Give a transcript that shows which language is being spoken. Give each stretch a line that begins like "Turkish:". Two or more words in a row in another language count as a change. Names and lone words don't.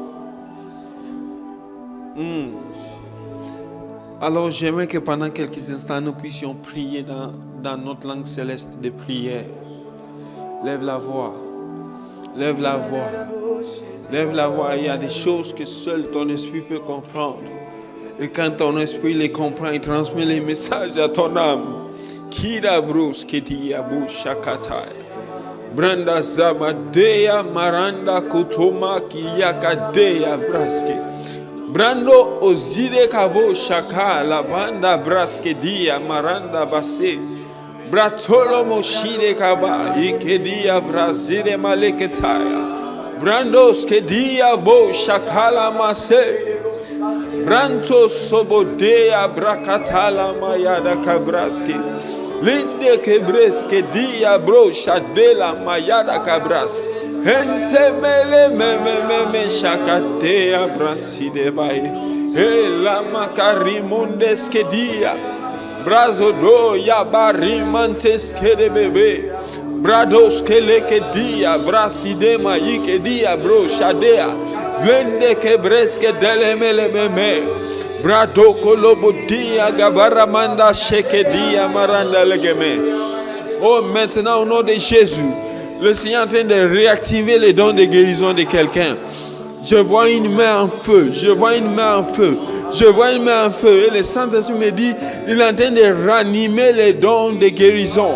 French: Alors j'aimerais que pendant quelques instants nous puissions prier dans notre langue céleste de prière. Lève la voix. Lève la voix. Lève la voix. Il y a des choses que seul ton esprit peut comprendre. Et quand ton esprit les comprend, il transmet les messages à ton âme. Kida brus kiti abu shakatai. Branda Zabadeya Maranda Kutoma Kiyakadeya Braske. Brando Ozide Kabo Shaka La Banda Braske Dia Maranda Base. Bratolo Moshide Kaba Ikedia Brazile Maleketaya. Brandos Kedia Bo Shakala Mase. Branto Sobodea Brakatala Mayada Kabraski. Linde Kebreske Dia Bro Shadela Mayada Kabras. Hente mele me Shakatea Braside Baye. He la Makarimondes Kedia. Brazo do Yabarimantes Kede Bebe. Brados Keleke Dia Braside Mayike Dia Bro Shadea. Lende Kebreske Delemele Meme. Brado Kolobo Dia Gabaramanda Sheke Dia Maranda Legeme. Oh, maintenant au nom de Jésus, le Seigneur est en train de réactiver les dons de guérison de quelqu'un. Je vois une main en feu, je vois une main en feu, je vois une main en feu. Et le Saint-Esprit me dit, il est en train de ranimer les dons de guérison.